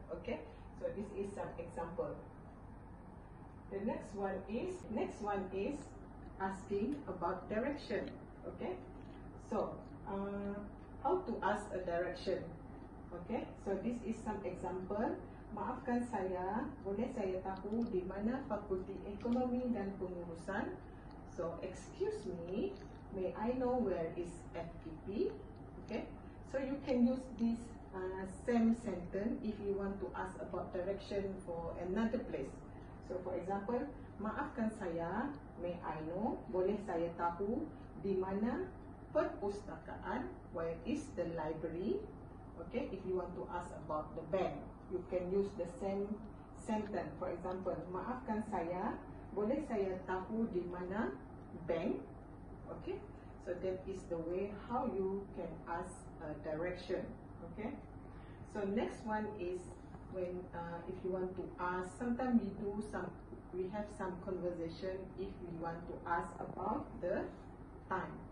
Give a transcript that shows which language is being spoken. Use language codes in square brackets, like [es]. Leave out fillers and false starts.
[en] Okay, so this is some example. The next one is asking about direction. Okay, so how to ask a direction? Okay, so this is some example. [ms] Maafkan saya, boleh saya tahu di mana Fakulti Ekonomi dan Pengurusan? [en] So excuse me, may I know where is FEP? Okay. So you can use this same sentence if you want to ask about direction for another place. So for example, [ms] maafkan saya, [en] may I know, [ms] boleh saya tahu di mana perpustakaan, [en] where is the library. Okay, if you want to ask about the bank, you can use the same sentence. For example, [ms] maafkan saya, boleh saya tahu di mana bank. [en] Okay, so that is the way how you can ask a direction. Okay, so next one is when if you want to ask, sometimes we have some conversation if we want to ask about the time.